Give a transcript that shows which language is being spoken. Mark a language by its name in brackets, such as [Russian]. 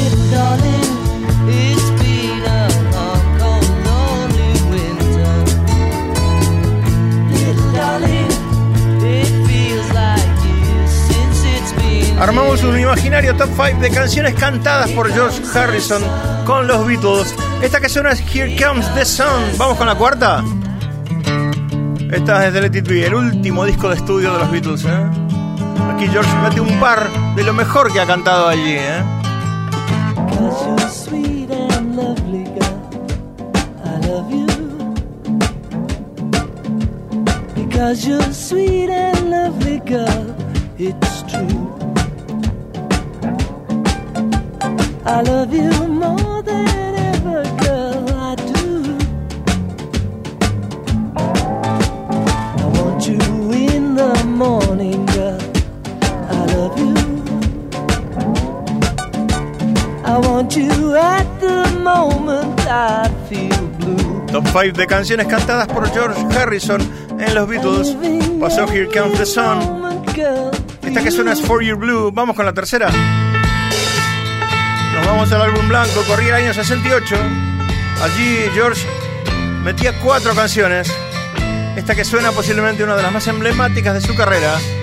[English] Darling, it's been a long, cold, lonely winter. Little darling, it feels like years since it's been. [Spanish] Armamos un imaginario top 5 de canciones cantadas por George Harrison con los Beatles. Esta que suena es Here Comes the Sun. Vamos con la cuarta. Esta es de Let It Be, el último disco de estudio de los Beatles, ¿eh? Aquí George mete un par de lo mejor que ha cantado allí, ¿eh? [English] You're sweet and lovely girl, I love you. 'cause you're sweet and lovely, girl, it's true. I love you more than ever, girl, I do. I want you in the morning, girl, I love you. I want you at the moment I feel blue. [Spanish] Top 5 de canciones cantadas por George Harrison en los Beatles. Pasó Here Comes the Sun. Esta que suena es For Your Blue. Vamos con la tercera. Nos vamos al álbum blanco. Corría el año 68. Allí George metía 4 canciones. Esta que suena posiblemente una de las más emblemáticas de su carrera.